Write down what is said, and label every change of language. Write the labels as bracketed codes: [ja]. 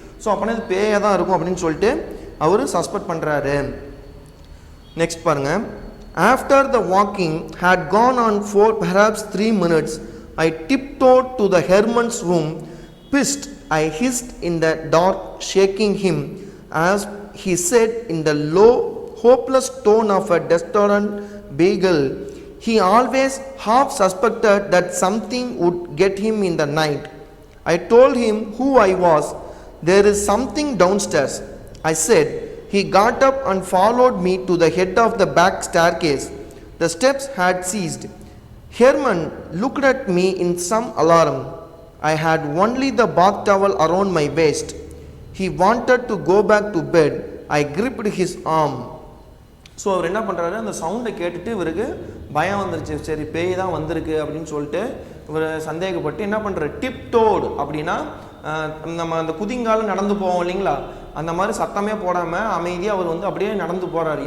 [ta] So அப்படின்னா இது பேயாக தான் இருக்கும் அப்படின்னு சொல்லிட்டு அவர் சஸ்பெக்ட் பண்ணுறாரு. நெக்ஸ்ட் பாருங்க. [en] After the walking had gone on for perhaps 3 minutes, I tiptoed to the Herman's room. Pissed, I hissed in the dark, shaking him as he said in the low, hopeless tone of a desperate beagle. He always half suspected that something would get him in the night. I told him who I was. There is something downstairs, I said. He got up and followed me to the head of the back staircase. The steps had ceased. Herman looked at me in some alarm. I had only the bath towel around my waist. He wanted to go back to bed. I gripped his arm. [ta] So அவர் என்ன பண்ணுறாரு, அந்த சவுண்டை கேட்டுட்டு இவருக்கு பயம் வந்துருச்சு. சரி பேய் தான் வந்திருக்கு அப்படின்னு சொல்லிட்டு இவர் சந்தேகப்பட்டு என்ன பண்ணுறாரு, டிப்டோடு அப்படின்னா நம்ம அந்த குதிங்காலம் நடந்து போவோம் இல்லைங்களா, அந்த மாதிரி சத்தமே போடாமல் அமைதியாக அவர் வந்து அப்படியே நடந்து போகிறார்.